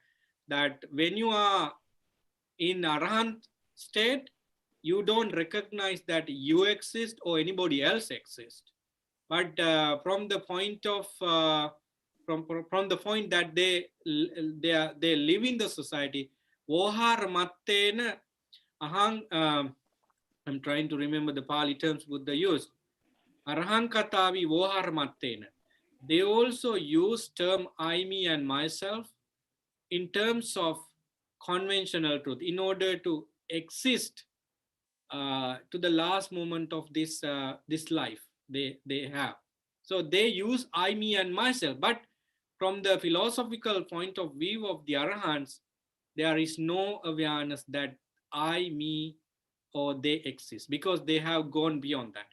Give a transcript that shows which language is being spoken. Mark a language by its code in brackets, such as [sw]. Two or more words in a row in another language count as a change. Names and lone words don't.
[en] That when you are in Arahant state, you don't recognize that you exist or anybody else exists. But from the point of from the point that they live in the society, [pi] vohar mattena ahang. [en] I'm trying to remember the Pali terms Buddha used. [pi] Arahang katavi vohar mattena. [en] They also use term I, me, and myself in terms of conventional truth in order to exist to the last moment of this life they have. So they use I, me, and myself. But from the philosophical point of view of the Arahants, there is no awareness that I, me, or they exist, because they have gone beyond that.